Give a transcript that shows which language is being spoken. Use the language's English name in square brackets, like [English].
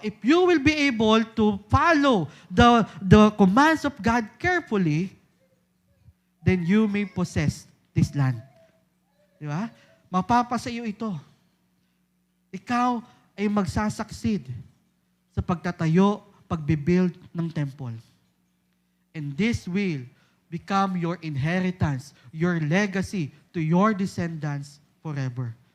[English] If you will be able to follow the commands of God carefully, then you may possess this land. [Filipino] Di ba? Mapapasa iyo ito. Ikaw ay magsasucceed sa pagtatayo, pagbibuild ng temple. [English] And this will become your inheritance, your legacy to your descendants forever.